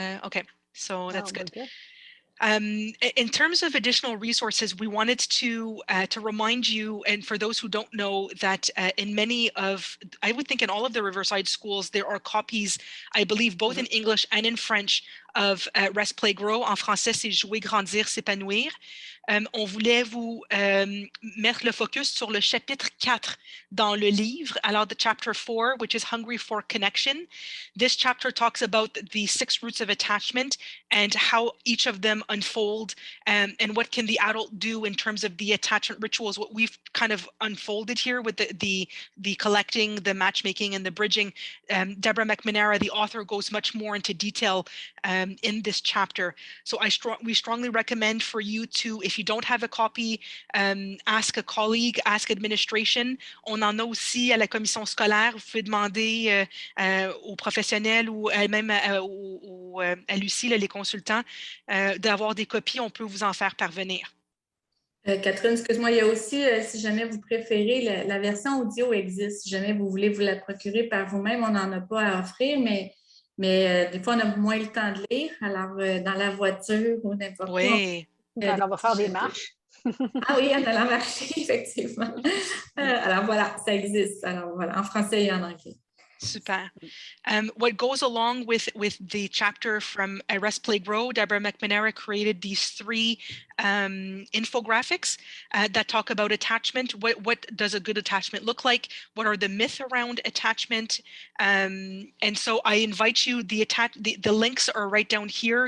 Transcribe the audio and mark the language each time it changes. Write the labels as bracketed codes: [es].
[en] Okay, so that's good. In terms of additional resources, we wanted to remind you, and for those who don't know, that in many of, I would think in all of the Riverside schools, there are copies, I believe, both in English and in French, of Rest, Play, Grow. [fr] En français, c'est Jouer, Grandir, S'épanouir. On voulait vous mettre le focus sur le chapitre 4 dans le livre. [en] Alors, the chapter 4, which is Hungry for Connection. This chapter talks about the 6 roots of attachment and how each of them unfold, and what can the adult do in terms of the attachment rituals, what we've kind of unfolded here with the collecting, the matchmaking, and the bridging. Deborah McNamara, the author, goes much more into detail in this chapter. So we strongly recommend for you to, if you don't have a copy, ask a colleague, ask administration. [fr] On en a aussi à la commission scolaire. Vous pouvez demander aux professionnels ou même à Lucie, les consultants, d'avoir des copies. On peut vous en faire parvenir. Catherine, excuse-moi, il y a aussi, si jamais vous préférez, la version audio existe. Si jamais vous voulez vous la procurer par vous-même, on n'en a pas à offrir, mais des fois, on a moins le temps de lire. Alors, dans la voiture ou n'importe où. Oui. On va faire des marches. Ah oui, en allant marcher, effectivement. Alors voilà, ça existe. Alors voilà, en français et en anglais. Super. [en] What goes along with the chapter from Rest, Play, Grow, Deborah McNamara created these 3 infographics that talk about attachment. What does a good attachment look like? What are the myths around attachment? And so I invite you, the links are right down here.